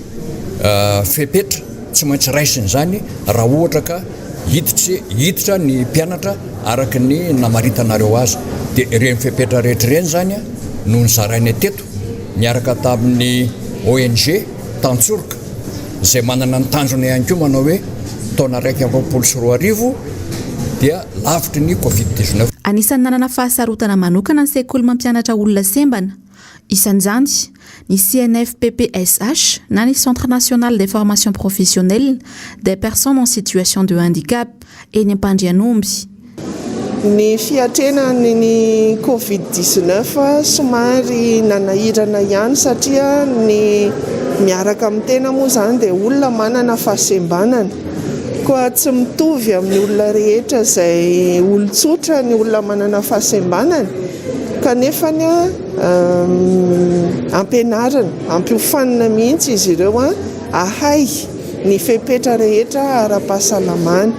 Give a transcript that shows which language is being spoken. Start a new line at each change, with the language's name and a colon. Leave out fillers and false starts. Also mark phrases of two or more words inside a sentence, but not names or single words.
Malagasy: fepetra tsy maintsy raisiny zany raha ohatra ka hiditra ny mpianatra araka ny namaritanareo azy dia ireny fepetra rehetra ireny zany no nizarainy teto miaraka tamin'ny ONG Tantsoroka izay manana ny tanjona ihany koa manao hoe taona 2024 dia lavitry ny Covid-19. Anisan'ny nanana fahasarotana manokana ny sekoly mampianatra olona sembana. Isan'izany ny CNFPPSH na ny Centre National de Formation Professionnelle des Personnes en Situation de Handicap eny Ampandrianomby. Ny fiatrenany ny Covid-19 somary nanahirana ihany satria ny miaraka amin'ny tena moa zany dia olona manana fahasembanana koa tsy mitovy amin'ny olona rehetra izay olon-tsotra ny olona manana fahasembanana kanefa ny ampianarana ampiofanina mihitsy izy ireo ahay ny fepetra rehetra ara-pahasalamana.